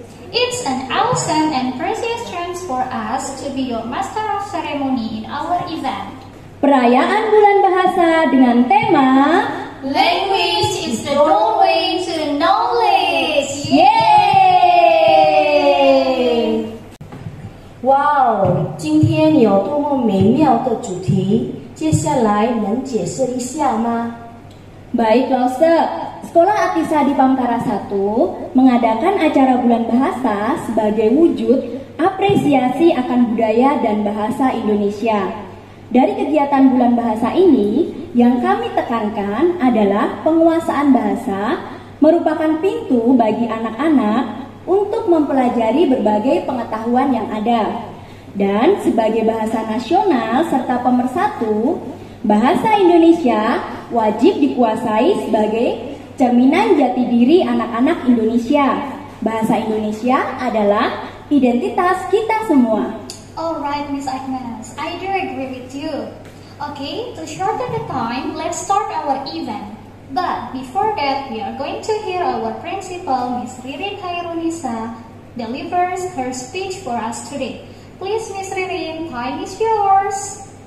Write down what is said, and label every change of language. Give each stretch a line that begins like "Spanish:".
English: It's an awesome and precious chance for us to be your master of ceremony in our event.
Indonesian: Perayaan Bulan Bahasa dengan tema
English: Language is the doorway to knowledge. Yeay!
Chinese: 哇哦，今天有多么美妙的主题！接下来能解释一下吗？
Indonesian: Baik, Lause. Sekolah Atisa di Pamekaran 1 mengadakan acara Bulan Bahasa sebagai wujud apresiasi akan budaya dan bahasa Indonesia. Dari kegiatan Bulan Bahasa ini, yang kami tekankan adalah penguasaan bahasa merupakan pintu bagi anak-anak untuk mempelajari berbagai pengetahuan yang ada. Dan sebagai bahasa nasional serta pemersatu, bahasa Indonesia wajib dikuasai sebagai cerminan jati diri anak-anak Indonesia. Bahasa Indonesia adalah identitas kita semua.
English: Alright, Miss Agnes, I do agree with you. Okay, to shorten the time, let's start our event. But before that, we are going to hear our principal, Miss Ririn Hairunisa, delivers her speech for us today. Please, Miss Ririn, time is yours.